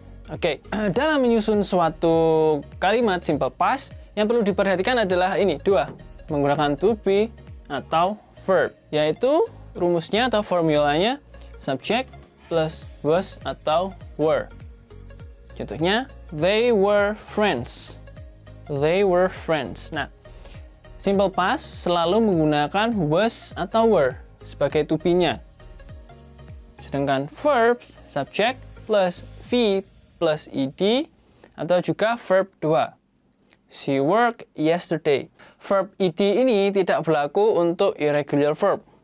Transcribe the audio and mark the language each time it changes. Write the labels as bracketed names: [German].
[Indonesian] Oke, dalam menyusun suatu kalimat simple past yang perlu diperhatikan adalah ini dua, menggunakan to be atau verb, yaitu rumusnya atau formulanya subject plus was atau were. Contohnya, [English] they were friends. They were friends. [Indonesian] Nah, simple past selalu menggunakan was atau were sebagai to be-nya. Sedangkan verbs, subject plus V plus ed atau juga verb 2. [English] She worked yesterday. Verb ed [Indonesian] ini tidak berlaku untuk [English] irregular verb.